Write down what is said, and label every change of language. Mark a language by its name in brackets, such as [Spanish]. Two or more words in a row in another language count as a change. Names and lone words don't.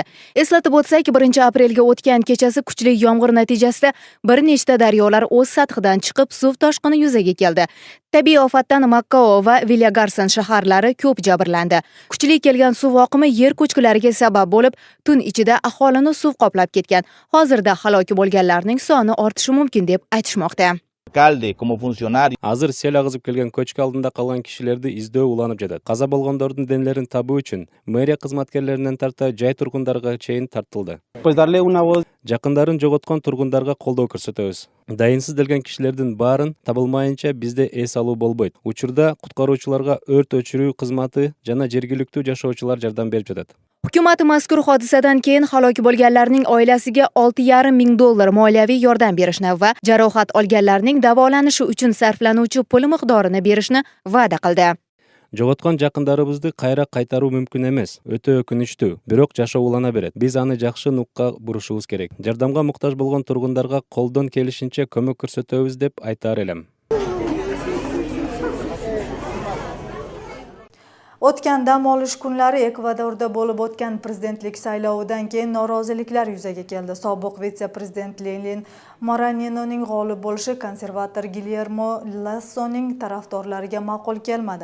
[Uzbek] Eslatib o'tsak, 1 aprelga o'tgan kechasi kuchli yomg'ir natijasida bir nechta daryolar o'z sathidan chiqib, suv toshqini yuzaga keldi. Tabiiy ofatdan Makao va Villagarson shaharlari ko'p jabrlandi. Kuchli kelgan suv oqimi yer ko'chkilariga sabab bo'lib, tun ichida aholini suv qoplab ketgan. Hozirda halok bo'lganlarning soni ortishi mumkin deb aytishmoqda. [Kyrgyz] Азыр сел агызып келген көчкү алдында калган кишилерди издөө уланып жатат. Каза болгондордун денелерин табуу үчүн мэрия кызматкерлеринен тарта жай тургундарга чейин тартылды. Жакындарын жоготкон тургундарга колдоо көрсөтөбүз. Дайынсыз делген кишилердин баарын табылмайынча бизде эс алуу болбойт. Учурда куткаруучуларга өрт өчүрүү кызматы жана жергиликтүү жашоочулар жардам берип жатат. [Uzbek] Hukumat mazkur hodisadan keyin halok bo'lganlarning oilasiga $6,5 ming moliyaviy yordam berishni va jarohat olganlarning davolanishi uchun sarflanuvchi pul miqdorini berishni va'da qildi. [Kyrgyz] Жоготкон жакындарыбызды кайра кайтаруу мүмкүн эмес. Өтө өкүнүчтүү, бирок жашоо улана берет. Биз аны жакшы нукка бурушубуз керек. Жардамга муктаж болгон тургундарга колдон келишинче көмөк көрсөтөбүз деп айтаар элем. [Uzbek] O'tgan dam olish kunlari Ekvadorda bo'lib o'tgan prezidentlik saylovidan keyin noroziliklar yuzaga keldi. Sobiq vitse-prezident Lenin Morenoning g'olib bo'lishi konservator Guillermo Lassoning tarafdorlariga ma'qul kelmadi.